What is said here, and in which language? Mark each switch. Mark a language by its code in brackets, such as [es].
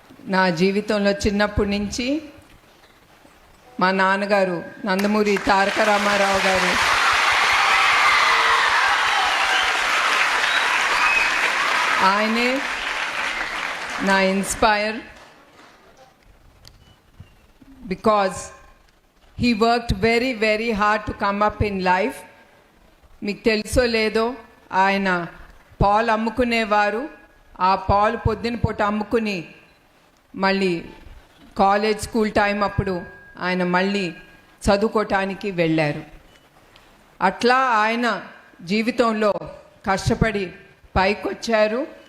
[te] నా జీవితంలో చిన్నప్పటి నుంచి మా నాన్నగారు నందమూరి తారక రామారావు గారు, ఆయనే నా inspire. [en] Because he worked very, very hard to come up in life. [te] మీకు తెలుసో లేదో, ఆయన పాలు అమ్ముకునేవారు. ఆ పాలు పొద్దున పూట అమ్ముకుని మళ్ళీ కాలేజ్ స్కూల్ టైం అప్పుడు ఆయన మళ్ళీ చదువుకోవటానికి వెళ్ళారు. అట్లా ఆయన జీవితంలో కష్టపడి పైకొచ్చారు.